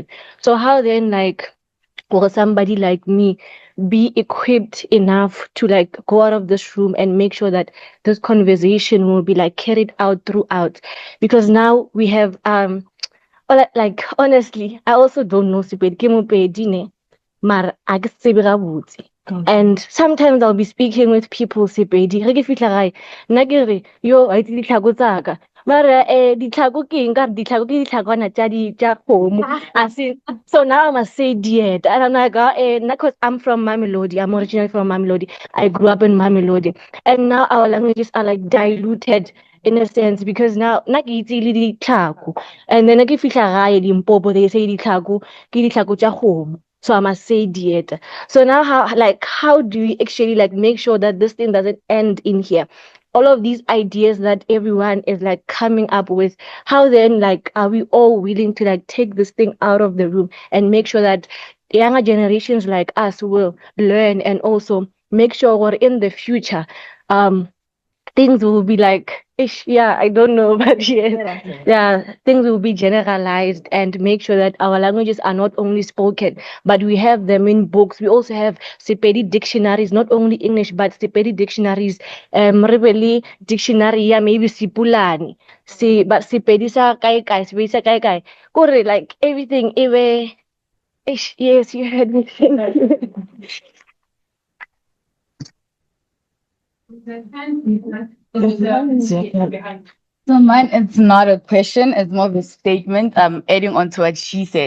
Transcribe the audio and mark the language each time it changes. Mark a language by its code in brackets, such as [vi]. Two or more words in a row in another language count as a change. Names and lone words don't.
[en] So how then like will somebody like me be equipped enough to like go out of this room and make sure that this conversation will be like carried out throughout? Because now we have like honestly, I also don't know Sepedi [nso] mara a ke tsebe gabotse. [en] And sometimes I'll be speaking with people Sepedi [nso] re ke fihla gae nna ke re yo a itse ditlhako tsaka mara ditlhako ke eng ka re ditlhako ke ditlhakwana tša kgomo. [en] So now I must say diet and I'm like because I'm from Mamelodi, I'm originally from Mamelodi, I grew up in Mamelodi, and now our languages are like diluted in a sense because now [nso] nna ke itse le ditlhako [en] and then [nso] ke fihla gae [en] Limpopo they say [nso] ditlhako ke ditlhako tša kgomo. [en] So I must say dieta. So now how do we actually like make sure that this thing doesn't end in here? All of these ideas that everyone is like coming up with, how then like are we all willing to like take this thing out of the room and make sure that younger generations like us will learn and also make sure we're in the future things will be like, ish, yeah, I don't know, but yes, yeah, things will be generalized and make sure that our languages are not only spoken, but we have them in books. We also have Sepedi dictionaries, not only English, but Sepedi dictionaries, Rebeli dictionary, yeah, maybe Sipulani. [nso] See, but Sepedi sa kai kai, Sepedi sa kai kai. Kore, [en] like everything, ish, yes, you heard me say that. So mine, it's not a question, it's more of a statement. Adding on to what she said.